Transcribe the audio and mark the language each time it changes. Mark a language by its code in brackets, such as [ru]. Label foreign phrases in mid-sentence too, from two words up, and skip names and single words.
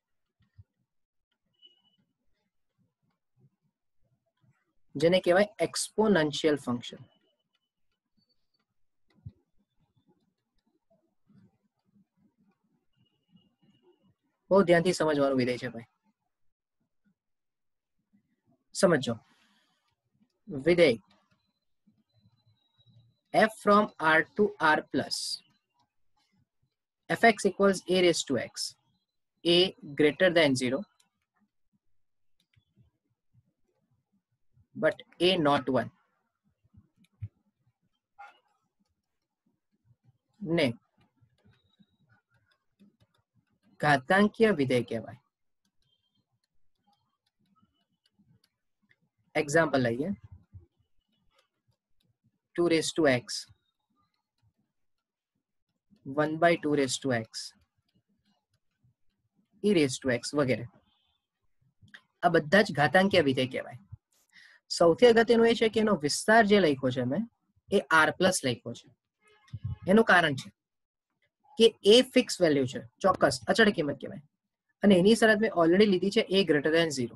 [gu] જેને કહેવાય [en] exponential function. [gu] બહુ ધ્યાનથી સમજવાનું વિધેય છે ભાઈ. સમજો વિધેય [en] f from r to r plus fx equals a raised to x, a greater than 0 but a not 1 [gu] ને ઘાતાંકીય વિધેય કહેવાય. એક્ઝામ્પલ લઈએ. [en] 2 raised to x, 1/2 raised to x, e raised to x વગેરે. [gu] આ બધા જ ઘાતાંકીય વિધેય કહેવાય. સૌથી અગત્યનું એ છે કે એનો વિસ્તાર જે લખ્યો છે મેં એ r પ્લસ લખ્યો છે. એનું કારણ છે કે એ [en] fix value [gu] છે, ચોક્કસ અચળ કિંમત કહેવાય, અને એની શરત મેં ઓલરેડી લીધી છે [en] a greater than 0.